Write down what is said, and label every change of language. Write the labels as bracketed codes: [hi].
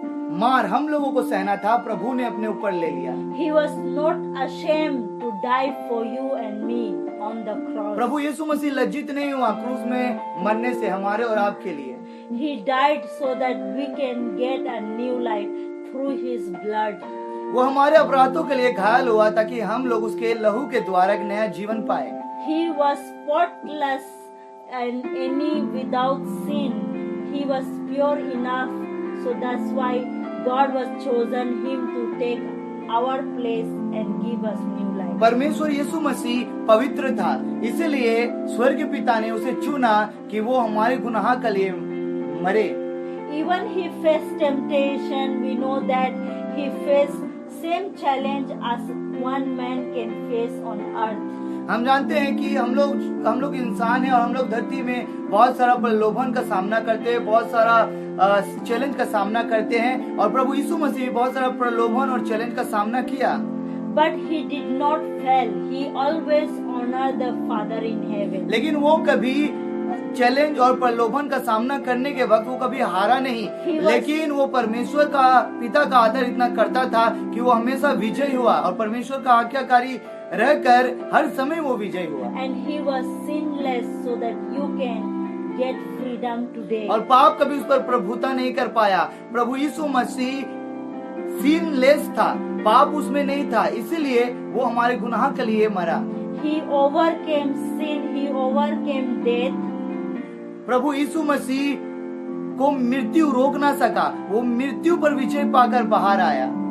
[hi] मार हम लोगों को सहना था, प्रभु ने अपने ऊपर ले लिया। [en] He was not ashamed to die for you and me on the cross. [hi] प्रभु यीशु मसीह लज्जित नहीं हुआ क्रूस में मरने से हमारे और आपके लिए। [en] He died so that we can get a new life through his blood. [hi] वो हमारे अपराधों के लिए घायल हुआ ताकि हम लोग उसके लहू के द्वारा एक नया जीवन पाए। [en] He was spotless and any without sin. He was pure enough, so that's why God was chosen him to take our place and give us new life. [hi] परमेश्वर यीशु मसीह पवित्र था, इसलिए स्वर्ग पिता ने उसे चुना कि वो हमारे गुनाह के लिए मरे। [en] Even he faced temptation. We know that he faced same challenge as one man can face on earth. [hi] हम जानते हैं कि हम लोग इंसान हैं और हम लोग धरती में बहुत सारा प्रलोभन का सामना करते हैं, बहुत सारा चैलेंज का सामना करते हैं, और प्रभु यीशु मसीह बहुत सारा प्रलोभन और चैलेंज का सामना किया। [en] But he did not fail. He always honored the Father in heaven. [hi] लेकिन वो कभी चैलेंज और प्रलोभन का सामना करने के वक्त वो कभी हारा नहीं, लेकिन वो परमेश्वर का पिता का आदर इतना करता था कि वो हमेशा विजय हुआ और परमेश्वर का आज्ञाकारी रहकर हर समय वो विजय हुआ। [en] And he was sinless so that you can get freedom today. [hi] और पाप कभी उस पर प्रभुता नहीं कर पाया। प्रभु यीशु मसीह सिनलेस था, पाप उसमें नहीं था, इसीलिए वो हमारे गुनाह के लिए मरा। [en] He overcame sin. He overcame death. [hi] प्रभु यीशु मसीह को मृत्यु रोक ना सका, वो मृत्यु पर विजय पाकर बाहर आया।